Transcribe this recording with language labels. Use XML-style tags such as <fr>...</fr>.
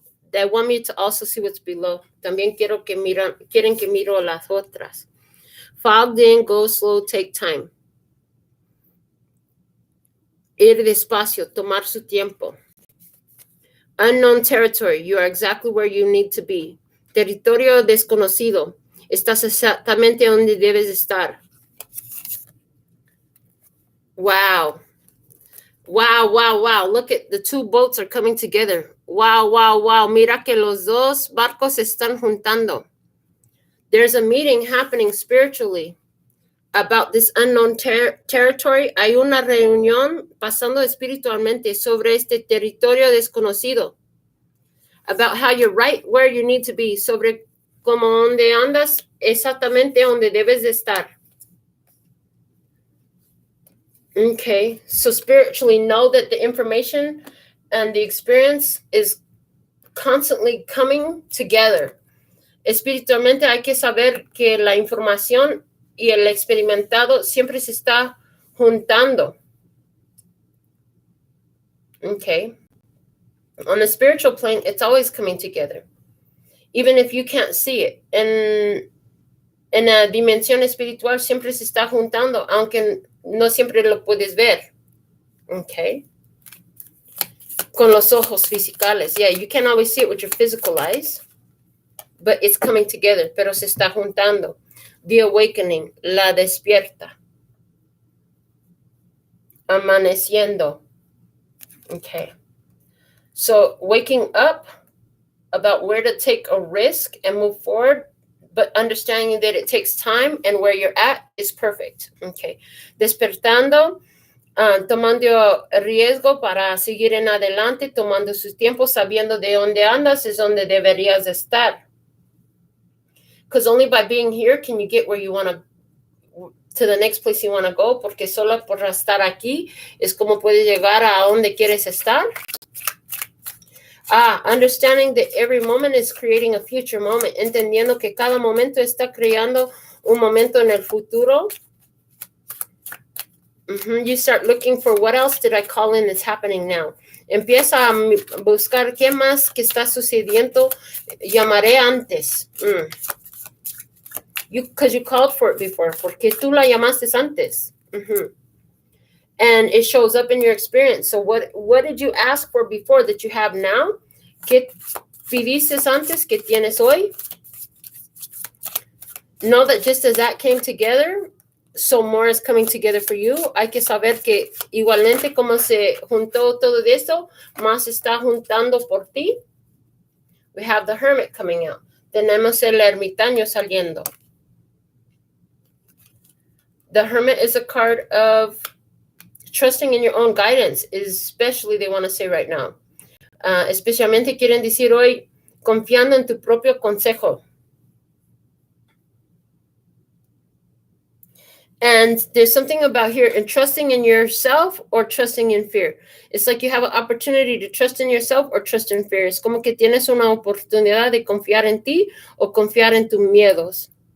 <en>They want me to also see what's below.</en> <es>También quieren que miro las otras.</es> <en>Fogged in, go slow, take time.</en> <es>Ir despacio, tomar su tiempo.</es> <en>Unknown territory, you are exactly where you need to be.</en> <es>Territorio desconocido, estás exactamente donde debes estar.</es> <en>Wow. Wow, wow, wow. Look at the two boats are coming together. Wow, wow, wow.</en> <es>Mira que los dos barcos se están juntando.</es> <en>There's a meeting happening spiritually about this unknown territory.</en> <es>Hay una reunión pasando espiritualmente sobre este territorio desconocido.</es> <en>About how you're right where you need to be.</en> <es>Sobre cómo donde andas exactamente donde debes de estar.</es> <en>Okay, so spiritually know that the information and the experience is constantly coming together.</en> <es>Espiritualmente hay que saber que la información y el experimentado siempre se está juntando.</es> <en>Okay. On the spiritual plane, it's always coming together. Even if you can't see it.</en> <es>En la dimensión espiritual siempre se está juntando, aunque no siempre lo puedes ver. Okay. Con los ojos fisicales.</es> <en>Yeah, you can't always see it with your physical eyes, but it's coming together,</en> <es>pero se está juntando.</es> <en>The awakening,</en> <es>la despierta. Amaneciendo. Okay.</es> <en>So waking up about where to take a risk and move forward, but understanding that it takes time and where you're at is perfect. Okay.</en> <es>Despertando, tomando riesgo para seguir en adelante, tomando su tiempo, sabiendo de dónde andas es donde deberías estar.</es> <en>Because only by being here can you get where you want to the next place you want to go,</en> <es>porque solo por estar aquí es como puedes llegar a donde quieres estar.</es> <en>Understanding that every moment is creating a future moment.</en> <es>Entendiendo que cada momento está creando un momento en el futuro.</es> <en>You start looking for what else did I call in that's happening now.</en> <es>Empieza a buscar qué más que está sucediendo. Llamaré antes.</es> <en>Because you called for it before.</en> <es>Porque tú la llamaste antes.</es> <en>And it shows up in your experience. So what did you ask for before that you have now?</en> <es>¿Qué pidiste antes que tienes hoy?</es> <en>Know that just as that came together, so more is coming together for you.</en> <es>Hay que saber que igualmente como se juntó todo esto, más está juntando por ti.</es> <en>We have the hermit coming out.</en> <es>Tenemos el ermitaño saliendo.</es> <en>The Hermit is a card of trusting in your own guidance, especially they want to say right now.</en> <es>Especialmente quieren decir hoy, confiando en tu propio consejo.</es> <en>And there's something about here in trusting in yourself or trusting in fear. It's like you have an opportunity to trust in yourself or trust in fear.</en> <es>Es como que tienes una oportunidad de confiar en ti o confiar en tus miedos.</es>